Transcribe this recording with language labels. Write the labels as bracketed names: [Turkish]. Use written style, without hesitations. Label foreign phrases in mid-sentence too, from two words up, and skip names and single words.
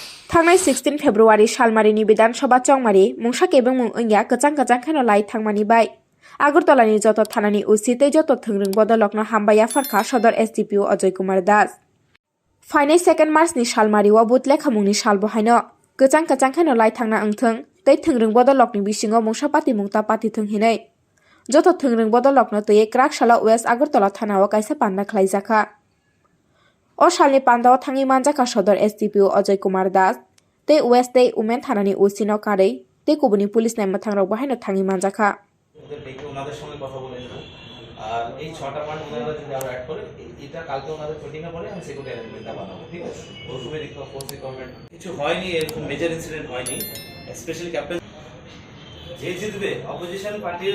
[Bodo] थांनाय 16 फेब्रुवारि सालमारिनि विधानसभा चंमारी मुंसाक एबं मुंया गजां गजां खेनो लाई थांमानी बाय आगरतलानि जत थानानि उसितै जत थोंरों बदलकनो हामबाया फरखा सदर एसडीपीओ अजय कुमार दास फाइनाय 2 मार्चनि सालमारियाव बुतलेखा मुंनि साल बहायनो गजां गजां खेनो लाई थांना अंथों तै थोंरों बदलकनि बिसिङाव मुंसा पाति मुंता पाति थोंहिनै जत थोंरों बदलकनो तै क्राकशाला वेस्ट आगरतला थानाव कायसा पान्ना खलायजाखा ओ सालनि पान्दाव थाङि मानजाखा सदर एसडीपीओ अजय कुमार दास तै वेस्ट तै उमेन थानानि उसिनाव कारै तै कुबुनि पुलिस नाय माथांराव बाहायनो थाङि मानजाखा [Bangla] ওনাদের সঙ্গে কথা বলে নেব আর এই 6টা পয়েন্ট ওনারা যদি আরো অ্যাড করে এটা কালকে ওনাদের মিটিং এ পরে আমি [English] security arrangement [Bangla] বানাবো ঠিক আছে ওরকমই রিকভারমেন্ট কিছু হয়নি এরকম [English] major incident [Bangla] হয়নি স্পেশালি ক্যাপ্টেন যে জিতবে [English] opposition party